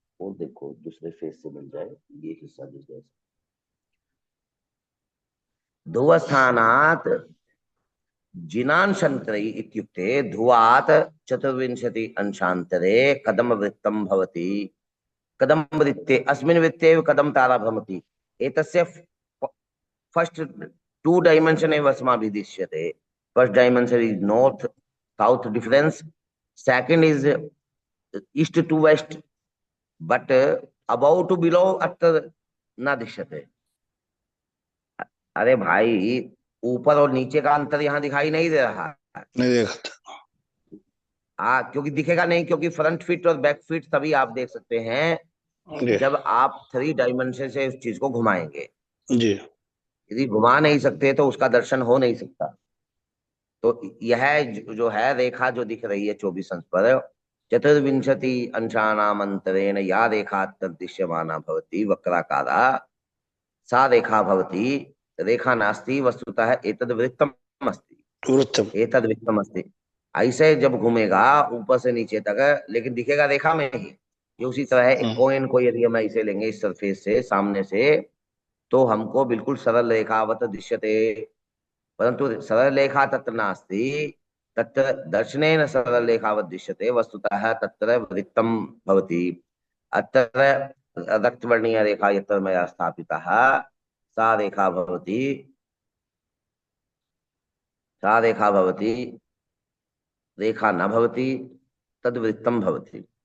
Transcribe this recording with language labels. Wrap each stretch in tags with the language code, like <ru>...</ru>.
<hi>और देखो दूसरे फेस से मिल जाए ये हिस्सा दिख जाए।</hi> <sa>ध्रुवस्थानात् जिनांशन्तरे इत्युक्ते ध्रुवात् 24 अंशान्तरे कदम वृत्तं भवति। कदम वृत्ते, अस्मिन् वृत्ते कदम तारा भ्रमति। एतस्य फर्स्ट 2 डायमेंशन एव अस्माभिः दृश्यते।</sa> <en>first dimension is north south difference, second is east to west, but above to below</en> <sa>अत्र न दृश्यते।</sa> <hi>अरे भाई, ऊपर और नीचे का अंतर यहाँ दिखाई नहीं दे रहा है। नहीं देखता। क्योंकि दिखेगा नहीं, क्योंकि फ्रंट फिट और बैक फिट तभी आप देख सकते हैं जब आप 3 डायमेंशन से उस चीज को घुमाएंगे जी। यदि घुमा नहीं सकते तो उसका दर्शन हो नहीं सकता। तो यह जो है रेखा जो दिख रही है 24 अंश पर,</hi> <sa>24 अंशानामंतरेण या रेखा दृश्यमाना भवति वक्राकारा, सा रेखा भवति। रेखा नास्ति, वस्तुतः एतद् वृत्तम् अस्ति। एतद् वृत्तम् अस्ति।</sa> <hi>ऐसे जब घूमेगा ऊपर से नीचे तक, लेकिन दिखेगा रेखा में ही। ये उसी तरह है, एक कॉइन को यदि हम ऐसे लेंगे इस सरफेस से सामने से, तो हमको बिल्कुल</hi> <sa>सरल रेखावत दृश्यते, परंतु सरल रेखा तत्र नास्ति। तत्र दर्शनेन सरल रेखावत दृश्यते, वस्तुतः तत्र वृत्तं भवति। अत्र रक्तवर्णीय रेखा यत्र मया स्थापितः सा रेखा भवति। सा रेखा भवति, रेखा न भवति, तद्वृत्तं भवति।</sa>